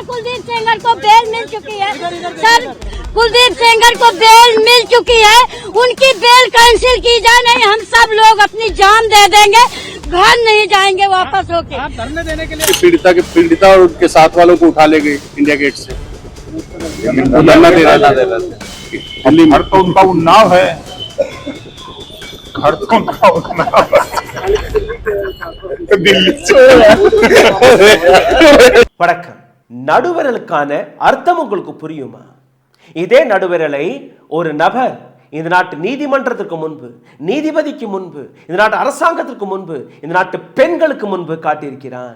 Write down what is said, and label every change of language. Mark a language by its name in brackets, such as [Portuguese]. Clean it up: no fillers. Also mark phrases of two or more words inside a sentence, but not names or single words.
[Hindi] कुलदीप सेंगर को बेल मिल चुकी है सर, कुलदीप सेंगर को बेल मिल चुकी है, उनकी [English] bail cancel [Hindi] की जाए, नहीं हम सब लोग अपनी जान दे देंगे, घर नहीं जाएंगे वापस होके। आप धरने देने के लिए पीड़िता और उनके साथ वालों को उठा ले गए इंडिया गेट से, धरना दे रहा था। घर तो उनका उन्नाव है, घर तो उनका उन्नाव है दिल्ली [Tamil] வணக்கம். நடுவிரலுக்கான அர்த்தம் உங்களுக்கு புரியுமா? இதே நடுவிரலை ஒரு நபர் இந்த நாட்டு நீதிமன்றத்திற்கு முன்பு, நீதிபதிக்கு முன்பு, இந்த நாட்டு அரசாங்கத்திற்கு முன்பு, இந்த நாட்டு பெண்களுக்கு முன்பு காட்டியிருக்கிறான்.